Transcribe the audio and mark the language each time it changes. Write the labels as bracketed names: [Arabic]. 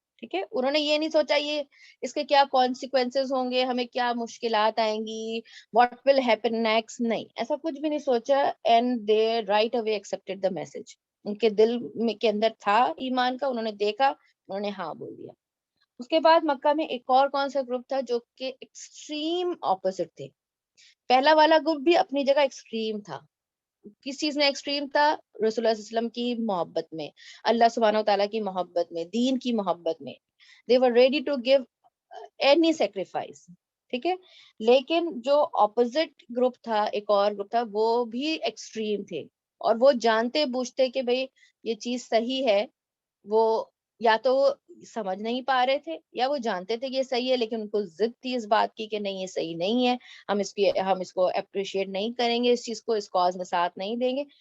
[Urdu] ٹھیک ہے, انہوں نے یہ نہیں سوچا یہ اس کے کیا کانسیکوینسز ہوں گے, ہمیں کیا مشکلات آئیں گی, [English] what will happen next, [Urdu] نہیں ایسا کچھ بھی نہیں سوچا. [English] and they right away accepted the message. [Urdu] ان کے دل میں کے اندر تھا ایمان کا, انہوں نے دیکھا, انہوں نے ہاں بول دیا. اس کے بعد مکہ میں ایک اور کون سا گروپ تھا جو کہ ایکسٹریم اپوزٹ تھے. پہلا والا گروپ بھی اپنی جگہ ایکسٹریم تھا. کس چیز میں ایکسٹریم تھا, رسول اللہ صلی اللہ علیہ وسلم کی محبت میں, اللہ سبحانہ و تعالیٰ کی محبت میں, دین کی محبت میں. [English] they were ready to give any sacrifice, [Urdu] ٹھیک ہے. لیکن جو اپوزٹ گروپ تھا, ایک اور گروپ تھا, وہ بھی ایکسٹریم تھے, اور وہ جانتے بوجھتے کہ بھئی یہ چیز صحیح ہے, وہ یا تو وہ سمجھ نہیں پا رہے تھے یا وہ جانتے تھے کہ یہ صحیح ہے, لیکن ان کو ضد تھی اس بات کی کہ نہیں یہ صحیح نہیں ہے, ہم اس کو اپریشیٹ نہیں کریں گے, اس چیز کو اس کاز میں ساتھ نہیں دیں گے.